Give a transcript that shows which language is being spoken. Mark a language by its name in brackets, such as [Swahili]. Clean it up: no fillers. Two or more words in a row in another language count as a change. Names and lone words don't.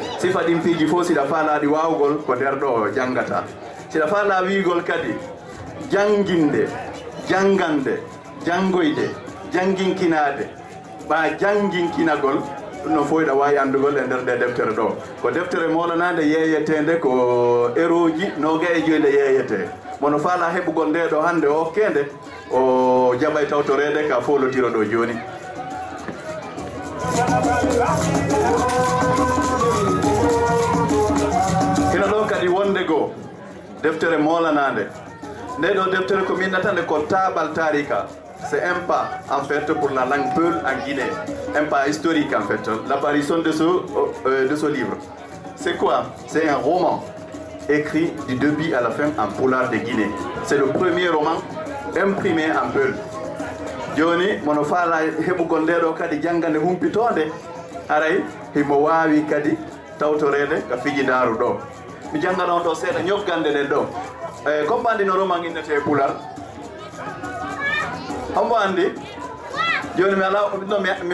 [Fula] sifa ɗin piiji fof siɗa faalaɗi wawgol ko nder ɗo jangata siɗa faala wiigol kadi janginde jangande jangoyde janginkinade ɓa janginkinagol ɗum no fof iɗa wawi andugol e nder nde deftere ɗo ko deftere molanade yeeyetede ko eroji noga e joyde yeeyete mono faala heɓugol nde ɗo hande o kende o jaɓay tawtorede ka folotiro ɗo joni hino ɗon kadi wonde goo deftere molanade nde ɗo deftere ko minnatande ko taɓal tarika [French] c'est un pas en fait pour la langue peul en Guinée un pas historique en fait l'apparition de ce livre c'est quoi? C'est un roman écrit du début à la fin en pulaar de Guinée. C'est le premier roman imprimé en peul. [Fula] Joni mono faala heɓugol nde ɗo kadi jangande humpitode aray himo wawi kadi tawtorede ka fijindaru ɗo mi jangana on ɗo seeɗa ñoggande nden ɗo comme andi no roman innete pular hombo andi joni mi ala no mi